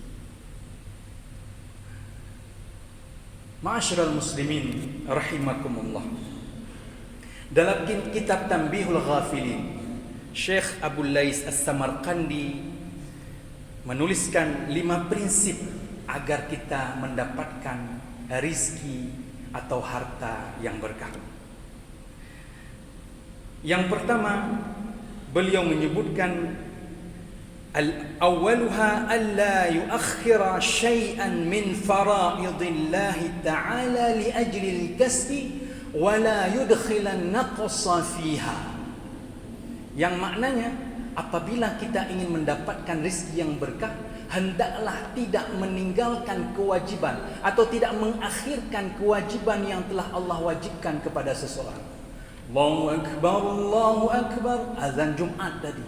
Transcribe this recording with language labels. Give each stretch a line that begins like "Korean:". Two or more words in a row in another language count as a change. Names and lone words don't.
Arabic: معاشر المسلمين رحمكم الله,
Indonesian: dalam kitab Tanbihul Ghafilin, Syekh Abu Lais As-Samarqandi menuliskan 5 prinsip agar kita mendapatkan rizki atau harta yang berkah. Yang pertama, beliau menyebutkan
Arabic: أولها ألا يؤخر شيئا من فرائض الله تعالى لأجل الكسب ولا يدخلن نقصا فيها.
Indonesian: Yang maknanya apabila kita ingin mendapatkan rezeki yang berkah, hendaklah tidak meninggalkan kewajiban atau tidak mengakhirkan kewajiban yang telah Allah wajibkan kepada seseorang.
Arabic: الله أكبر، الله أكبر,
Indonesian: azan Jumat tadi.